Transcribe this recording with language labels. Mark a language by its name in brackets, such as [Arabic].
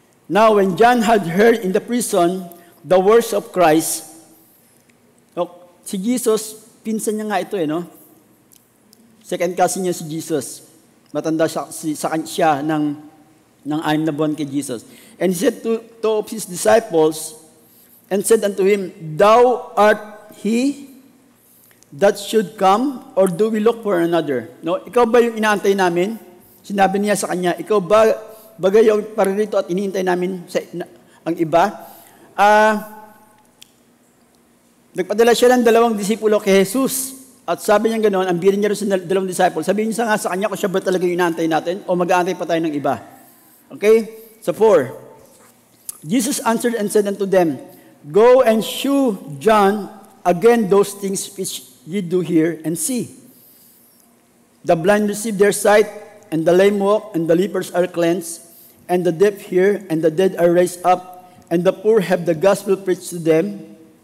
[English] Now, when John had heard in the prison the words of Christ, [Filipino] si Jesus, pinsan niya nga ito, no? Second cousin niya si Jesus. Matanda siya ng 6 na buwan kay Jesus. [English] And he said to 2 of his disciples, and said unto him, Thou art he that should come, or do we look for another? [Filipino] No? Ikaw ba yung inaantay namin? Sinabi niya sa kanya, ikaw ba bagay yung paririto at inihintay namin ang iba? Nagpadala siya ng 2 disipulo kay Jesus. At sabi niya gano'n, ang bilin niya rin sa 2 disciple, sabihin niya nga sa kanya kung siya ba talaga yung inaantay natin o mag-aantay pa tayo ng iba. [English] Okay? So 4. Jesus answered and said unto them, Go and shew John again those things which ye do hear and see. The blind receive their sight, and the lame walk, and the lepers are cleansed, and the deaf hear, and the dead are raised up, and the poor have the gospel preached to them.